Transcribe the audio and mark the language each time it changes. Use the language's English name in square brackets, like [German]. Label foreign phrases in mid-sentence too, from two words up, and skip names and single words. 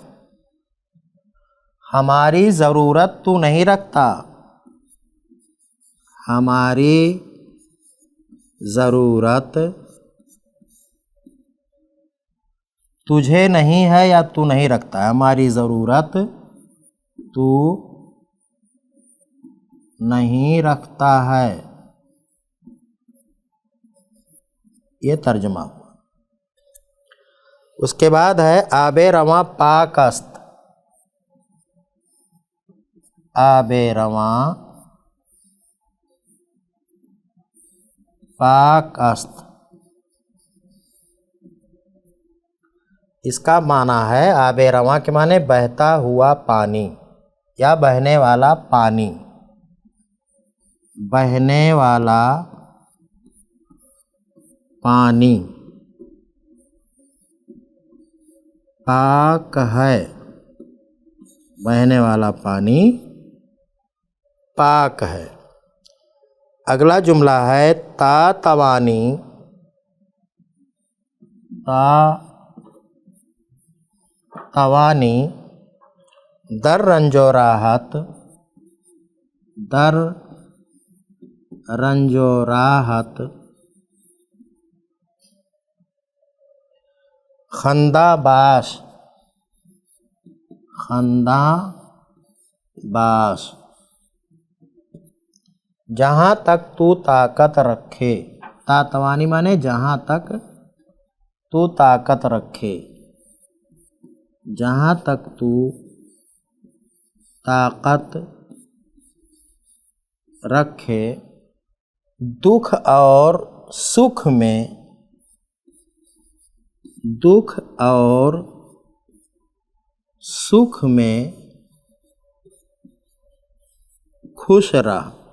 [Urdu] ہماری ضرورت تو نہیں رکھتا، ہماری ضرورت تجھے نہیں ہے یا تو نہیں رکھتا ہے، ہماری ضرورت تو نہیں رکھتا ہے۔ یہ ترجمہ ہوا۔ اس کے بعد ہے [Persian] آب رواں پاک است۔ آب رواں پاک است، [Urdu] اس کا معنی ہے آب رواں کے معنی بہتا ہوا پانی یا بہنے والا پانی۔ بہنے والا پانی پاک ہے، بہنے والا پانی پاک ہے۔ اگلا جملہ ہے [Persian] تا توانی، تا توانی در رنج و راحت، در رنج و راحت خندہ باش، خندہ باش [Urdu] جہاں تک تو طاقت رکھے۔ [Persian] تا توانی [Urdu] مانے جہاں تک تو طاقت رکھے، جہاں تک تو طاقت رکھے، دکھ اور سکھ میں، دکھ اور سکھ میں خوش رہ۔